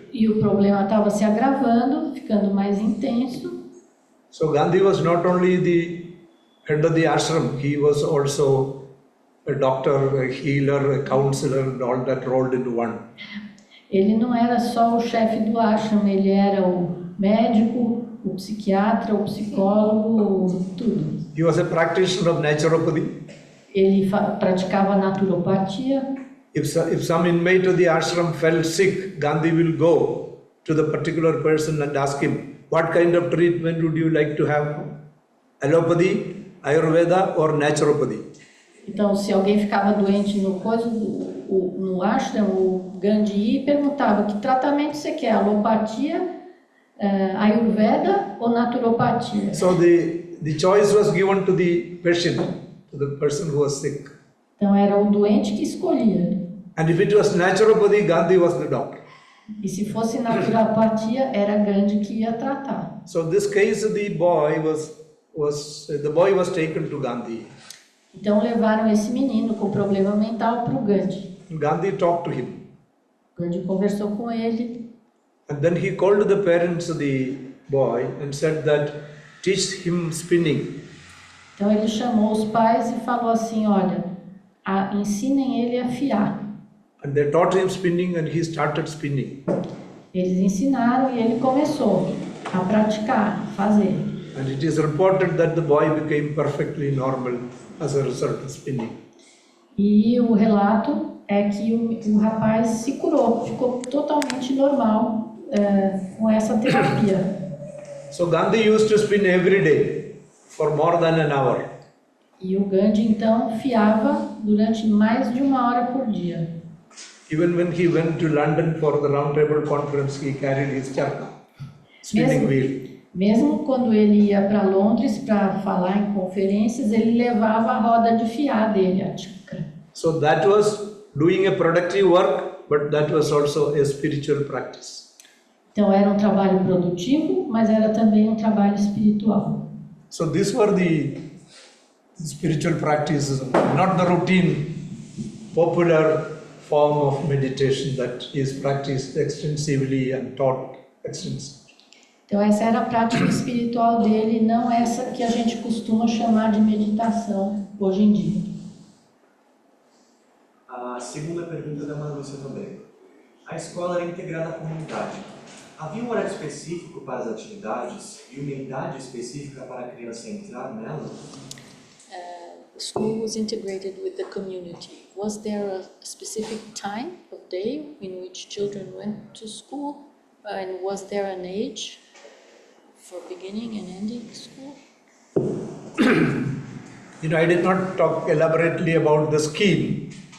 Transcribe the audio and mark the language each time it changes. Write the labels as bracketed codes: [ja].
[pt] E o problema estava se agravando, ficando mais intenso. [en] So Gandhi was not only the head of the ashram, he was also a doctor, a healer, a counselor, and all that rolled into one. [pt] Ele não era só o chefe do ashram, ele era o médico, o psiquiatra, o psicólogo, tudo. [en] He was a practitioner of naturopathy. [pt] Ele praticava naturopatia. [en] If some inmate of the ashram fell sick, Gandhi will go to the particular person and ask him, what kind of treatment would you like to have? Allopathy, Ayurveda or naturopathy? [pt] Então, se alguém ficava doente no ashram, o Gandhi ia e perguntava que tratamento você quer, alopatia, Ayurveda ou naturopatia? [en] So the choice was given to the patient, to the person who was sick. [pt] Então era o doente que escolhia. [en] And if it was naturopathy, Gandhi was the doctor. [pt] E se fosse naturopatia, era Gandhi que ia tratar. [en] So this case, the boy was taken to Gandhi. [pt] Então levaram esse menino com problema mental para o Gandhi. [en] Gandhi talked to him. [pt] Gandhi conversou com ele. [en] And then he called the parents of the boy and said that teach him spinning. [pt] Então ele chamou os pais e falou assim, olha, ensinem ele a fiar. [en] And they taught him spinning and he started spinning. [pt] Eles ensinaram e ele começou a praticar, a fazer. [en] And it is reported that the boy became perfectly normal as a result of spinning. [pt] E o relato é que o rapaz se curou, ficou totalmente normal com essa terapia. [en] So Gandhi used to spin every day for more than an hour. [pt] E o Gandhi então fiava durante mais de 1 hora por dia. [en] Even when he went to London for the Round Table Conference, he carried his charkha, spinning wheel. [pt] Mesmo quando ele ia para Londres para falar em conferências, ele levava a roda de fiar dele, a chakra. [en] So that was doing a productive work, but that was also a spiritual practice. [pt] Então era um trabalho produtivo, mas era também um trabalho espiritual. [en] So these were the spiritual practices, not the routine popular form of meditation that is practiced extensively and taught extensively. [pt] Então essa era a prática espiritual dele, não essa que a gente costuma chamar de meditação hoje em dia. A segunda pergunta da Marlúcia também. A escola era integrada à comunidade. Havia um horário específico para as atividades e uma idade específica para a criança entrar nela? [en] The school was integrated with the community. Was there a specific time of day in which children went to school? And was there an age for beginning and ending school? I did not talk elaborately about the scheme.